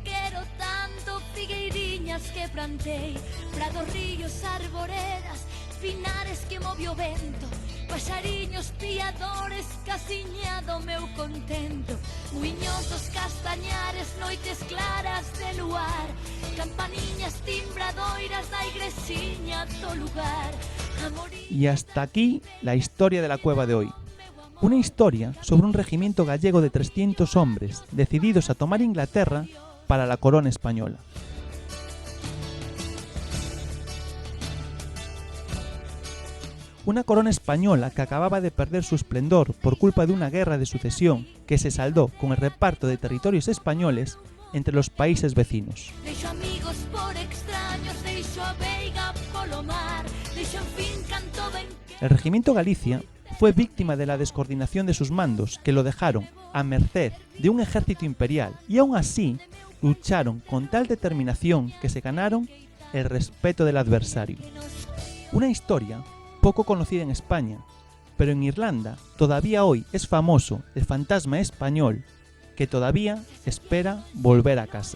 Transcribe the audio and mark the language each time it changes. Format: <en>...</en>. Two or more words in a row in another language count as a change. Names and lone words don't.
<gl>quero tanto, figueiriñas que plantei, prados, ríos, arboredas, pinares que movio vento, paxariños piadores, casiñado meu contento, muiños dos castañares, noites claras de luar, campaniñas timbradoiras da igresiña do lugar.</gl> <es>Y hasta aquí la historia de la cueva de hoy. Una historia sobre un regimiento gallego de 300 hombres decididos a tomar Inglaterra para la corona española. Una corona española que acababa de perder su esplendor por culpa de una guerra de sucesión que se saldó con el reparto de territorios españoles entre los países vecinos.</es> <gl>Deixo amigos por extraños, deixo a veiga polo mar, deixo en fin canto ben.</gl> <es>El regimiento Galicia fue víctima de la descoordinación de sus mandos, que lo dejaron a merced de un ejército imperial, y aún así lucharon con tal determinación que se ganaron el respeto del adversario. Una historia poco conocida en España, pero en Irlanda todavía hoy es famoso el fantasma español que todavía espera volver a casa.</es>